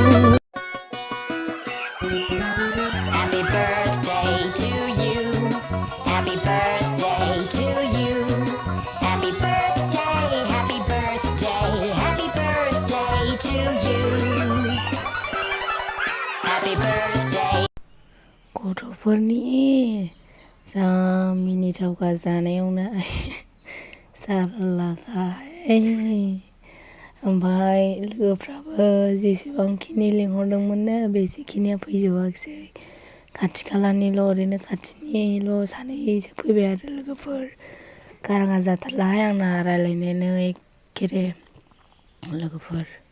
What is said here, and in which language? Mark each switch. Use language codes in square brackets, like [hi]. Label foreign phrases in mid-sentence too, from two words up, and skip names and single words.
[en] Happy birthday to you. Happy birthday to you. Happy birthday, happy birthday, happy birthday to you. Happy birthday. [brx] गथ'फोरनि जा मिनिथावखा जानायावनो जारलाखाय ओमफ्राय लोगोफ्राबो जेसेबांखिनि लिंहरदोंमोननो बेसेखिनिया फैजोबाखिसै खाथि खालानिल' ओरैनो खाथिनिल' सानैसो फैबाय आरो लोगोफोर गाराङा जाथारलाहाय आंना रायलायनायानो एखेरे लोगोफोर